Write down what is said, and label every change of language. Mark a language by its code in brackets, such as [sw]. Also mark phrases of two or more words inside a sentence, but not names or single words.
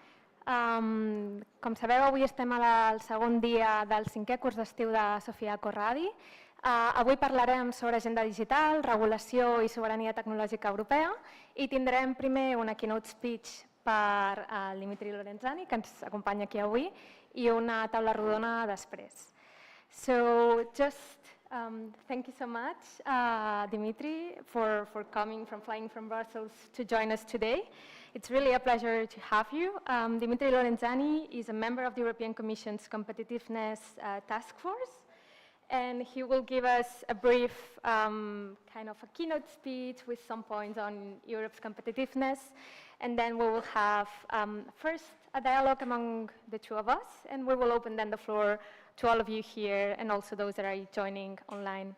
[ca] Com sabeu, avui estem al segon dia del 5è curs d'estiu de Sofía Corradi. Avui parlarem sobre agenda digital, regulació i sobirania tecnològica europea i tindrem primer una [en] keynote speech [ca] per Dimitri Lorenzani, que ens acompanya aquí avui, i una taula rodona després. [en] So thank you so much, Dimitri, for flying from Brussels to join us today. It's really a pleasure to have you. Dimitri Lorenzani is a member of the European Commission's Competitiveness Task Force, and he will give us a brief kind of a keynote speech with some points on Europe's competitiveness, and then we will have first a dialogue among the two of us, and we will open then the floor to all of you here and also those that are joining online.